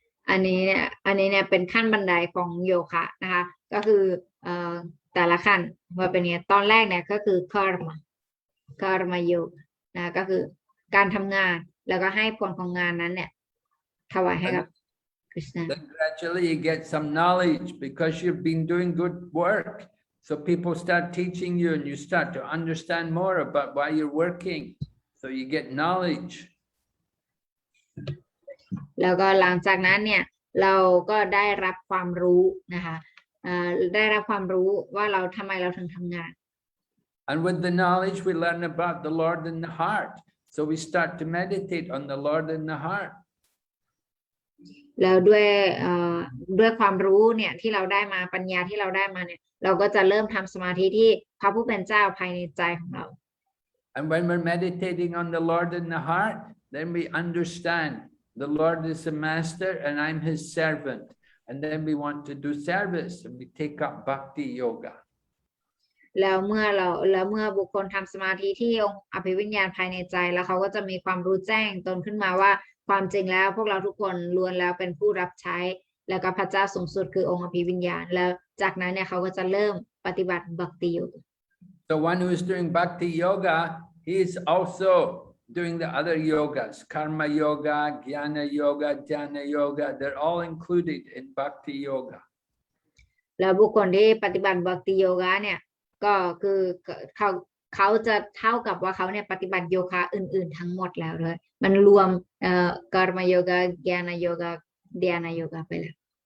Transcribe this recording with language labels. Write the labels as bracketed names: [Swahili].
[Thai] อันนี้เนี่ยเป็นขั้นบันไดของโยคะนะคะก็คือแต่ละขั้นว่าเป็นไงตอนแรกเนี่ยก็คือ karma yoga นะก็คือการทำงานแล้วก็ให้ผลของงานนั้นเนี่ยถวายให้กับกฤษณา [English] Then gradually you get some knowledge because you've been doing good work. So people start teaching you and you start to understand more about why you're working. So you get knowledge. [Thai] แล้วก็หลังจากนั้นเนี่ยเราก็ได้รับความรู้นะคะได้รับความรู้ว่าทำไมเราถึงทำงาน [English] And with the knowledge, we learn about the Lord in the heart. So we start to meditate on the Lord in the heart. [Thai] แล้วด้วยความรู้เนี่ยที่เราได้มาปัญญาที่เราได้มาเนี่ยเราก็จะเริ่มทำสมาธิที่พระผู้เป็นเจ้าภายในใจของเรา [English] And when we're meditating on the Lord in the heart, then we understand the Lord is the master and I'm his servant. And then we want to do service and we take up bhakti yoga. [Thai] แล้วเมื่อบุคคลทำสมาธิที่องค์อภิวิญญาณภายในใจแล้วเขาก็จะมีความรู้แจ้งตนขึ้นมาว่าความจริงแล้วพวกเราทุกคนล้วนแล้วเป็นผู้รับใช้แล้วก็พระเจ้าสูงสุดคือองค์อภิวิญญาณแล้วจากนั้นเนี่ยเขาก็จะเริ่มปฏิบัติบัพติโยก [English] The one who is doing bhakti yoga, he is also doing the other yogas, karma yoga, jnana yoga, dhyana yoga. They're all included in bhakti yoga. [Thai] แล้วบุคคลที่ปฏิบัติบัพติโยกะเนี่ยก็คือเขาจะเท่ากับว่าเขาเนี่ยปฏิบัติโยคะอื่นๆทั้งหมดแล้วเลยมันรวมkarma yoga, jnana yoga, dhyana yoga ไปแล้ว